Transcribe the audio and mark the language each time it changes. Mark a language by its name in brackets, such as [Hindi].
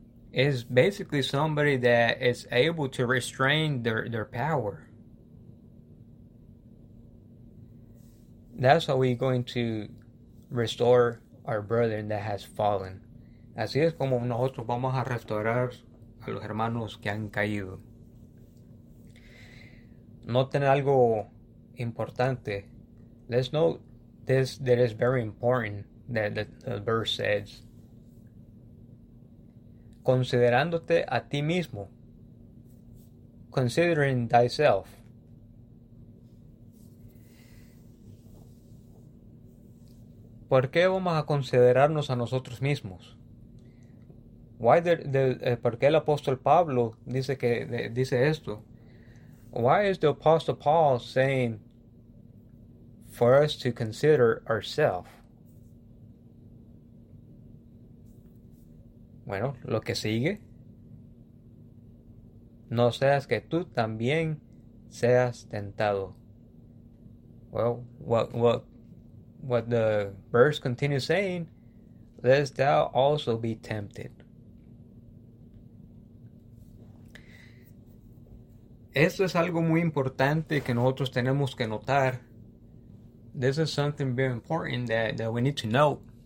[English] Is basically somebody that is able to restrain their power. That's how we're going to restore our brethren that has fallen. [Spanish] Así es como nosotros vamos a restaurar a los hermanos que han caído. Noten algo importante. [English] Let's note this that is very important that the verse says. [Spanish] Considerándote a ti mismo. [English] Considering thyself. [Spanish] ¿Por qué vamos a considerarnos a nosotros mismos? ¿Por qué el apóstol Pablo dice dice esto? [English] Why is the apostle Paul saying for us to consider ourselves? [Spanish] Bueno, lo que sigue. No seas que tú también seas tentado. [English] Well, what the verse continues saying, lest thou also be tempted. [Spanish] Esto es algo muy importante que nosotros tenemos que notar. [English] This is something very important that we need to know.